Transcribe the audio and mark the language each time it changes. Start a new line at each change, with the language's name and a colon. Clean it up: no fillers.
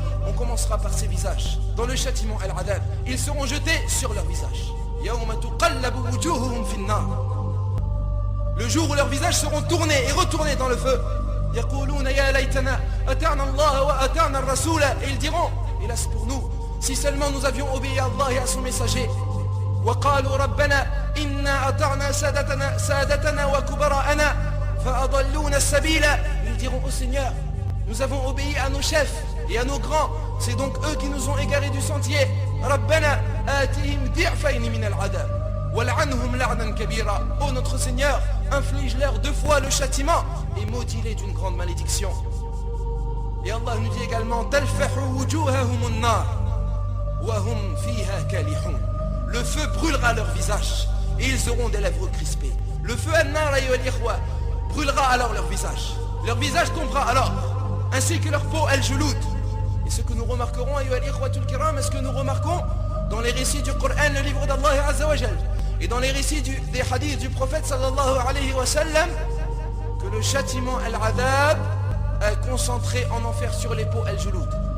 French: On commencera par ces visages. Dans le châtiment al-adhab, ils seront jetés sur leur visage.
Arabic: Yawma tuqallabu wujuhuhum fin nar.
French: Le jour où leurs visages seront tournés et retournés dans le feu.
Arabic: Yaquluna ya laytana ata'na Allah wa ata'na ar-rasul.
French: Et ils diront, hélas pour nous, si seulement nous avions obéi à Allah et à son messager.
Arabic: وقالوا ربنا إنا أطعنا سادتنا وكبراءنا فأضلونا السبيل.
French: Ils diront au Seigneur, nous avons obéi à nos chefs et à nos grands, c'est donc eux qui nous ont égarés du sentier.
Arabic: ربنا آتهم ضعفين من العذاب والعنهم لعنا كبيرا.
French: Ô notre Seigneur, inflige-leur 2 fois le châtiment et maudis-les d'une grande malédiction. Et Allah nous dit également
Arabic: تلفح وجوههم النار وهم فيها كالحون.
French: Le feu brûlera leur visage et ils auront des lèvres crispées. Le feu an-nar brûlera alors leur visage. Leur visage tombera alors, ainsi que leur peau al-juloud. Et ce que nous remarquerons, est-ce que nous remarquons dans les récits du Coran, le livre d'Allah Azza wa Jal, et dans les récits des hadiths du prophète sallallahu alayhi wa sallam, que le châtiment al-adhab est concentré en enfer sur les peaux al-juloud.